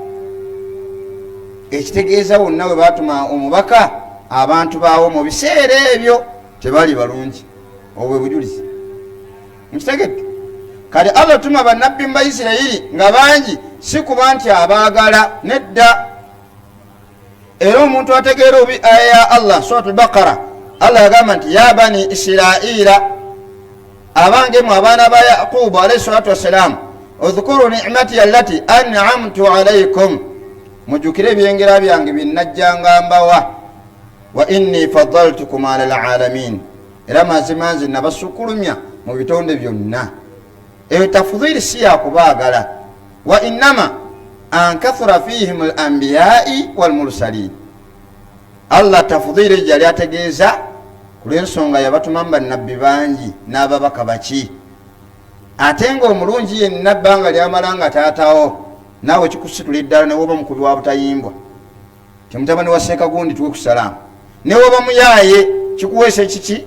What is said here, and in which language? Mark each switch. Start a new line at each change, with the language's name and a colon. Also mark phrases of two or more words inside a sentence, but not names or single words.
Ganda: ekitegeeza wonna we baatuma omubaka, abantu baawo mu biseera ebyo tebali balungi. obwe bujulizi. mukitegedde? kale Allah tuma bannabbi mu Baisirayiri nga bangi, si kuba nti abaagala, nedda. era omuntu ategeera obi aya ya Allah suratul Baqara, Allah agamba nti
Arabic: يا بني إسرائيل,
Ganda: abange mu abaana ba Yaqubu
Arabic: عليه الصلاة والسلام, اذكروا نعمتي التي أنعمت عليكم,
Ganda: mujukire ebyengera byange binnajjanga mbawa,
Arabic: وأني فضلتكم على العالمين,
Ganda: era mazima nze nabasukulumya mu bitonde byonna. eyo tafudhili si yakubaagala.
Arabic: وإنما أنكثر فيهم الأنبياء والمرسلين,
Ganda: Allah tafudhili jali ategeeza kulw'ensonga yabatuma bannabbi bangi n'ababaka baki. ate ng'omulungi yenna bbanga lyamala nga taatawo, naawe kikusitula ddala ne woba mukubi wa butayimbwa, temutabani wa seeka gundi tuwe ku salaamu, ne woba muyaaye kikuweesa ekiki?